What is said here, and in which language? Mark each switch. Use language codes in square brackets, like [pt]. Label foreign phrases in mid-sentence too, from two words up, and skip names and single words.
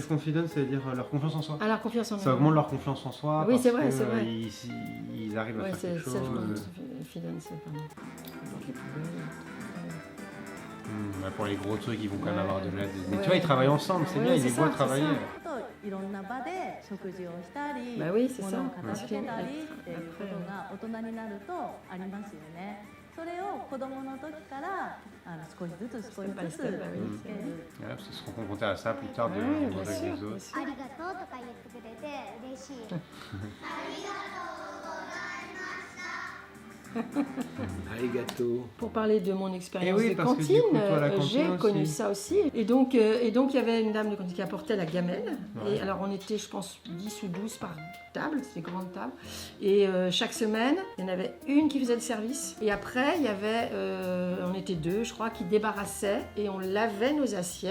[fr] self-confidence, c'est-à-dire leur confiance en soi. À la confiance en Ça augmente leur confiance en soi. Oui, parce c'est vrai, que, c'est vrai. Ils arrivent à Ouais, faire c'est quelque chose. self-confidence, pardon. Pour les gros trucs, ils vont quand même Ouais. avoir de l'aide. Mais Ouais. tu vois, ils travaillent ensemble, c'est Ouais, bien, ils c'est les voient ça, c'est travailler. ça. [ja] いろんな場で食事をしたり、 [fr] Bah oui, c'est [ja] 物 [fr] ça. [ja] を片付けたりっていうこ [fr] Après, [ja] とが大人になるとありますよね。それを子供の時から少しずつ少しずつ [en] Step by step, [fr] bah oui, [ja] つける。 [fr] Voilà, parce qu'ils seront confrontés à ça plus tard de Ouais, vivre bien avec sûr, les bien autres. sûr. [ja] ありがとうとか言ってくれて嬉しい。 Arigato. [fr] Pour parler de mon expérience Eh oui, de parce que du cantine, coup, toi, la cantine j'ai aussi. connu ça aussi. Et donc, il y avait une dame de cantine qui apportait la gamelle. Ouais. Et alors, on était, je pense, 10 ou 12 par table, c'était des grandes tables. Et chaque semaine, il y en avait une qui faisait le service. Et après, il y avait, on était deux, je crois, qui débarrassaient et on lavait nos assiettes.